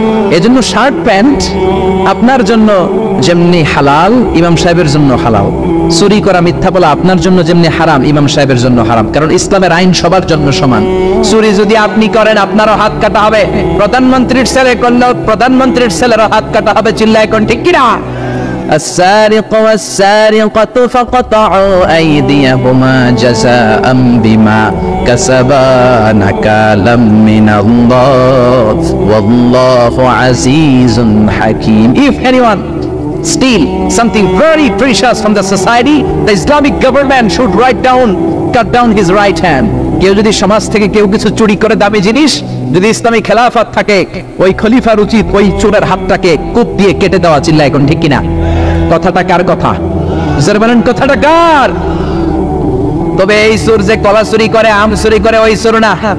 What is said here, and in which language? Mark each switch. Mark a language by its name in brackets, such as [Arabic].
[Bangla] এজন্য shirt pant আপনার জন্য যেমনি হালাল, ইমাম সাহেবের জন্য হালাল। চুরি করা, মিথ্যা বলা আপনার জন্য যেমনি হারাম, ইমাম সাহেবের জন্য হারাম। কারণ ইসলামের আইন সবার জন্য সমান। চুরি যদি আপনি করেন, আপনারও হাত কাটা হবে। প্রধানমন্ত্রীর ছেলে করলেও প্রধানমন্ত্রীর ছেলেরও হাত কাটা হবে। চিল্লায় কোন ঠিক কিনা? [Arabic] السارق والسارقة فقطعوا أيديهما جزاء بما كسبا نكالا من الله والله عزيز حكيم. [English] If anyone steal something very precious from the society, the Islamic government should cut down his right hand. [Bangla] কেউ যদি সমাজ থেকে কেউ কিছু চুরি করে দামি জিনিস, যদি ইসলামী খেলাফত থাকে, ওই খলিফার উচিত ওই চোরের হাতটাকে কূপ দিয়ে কেটে দেওয়া। চিল্লায় এখন ঠিক কিনা? কথাটা কার কথা? যারা বলেন কথাটা কার? তবে এই চোর যে কলা চুরি করে, আম চুরি করে, ওই চোর না।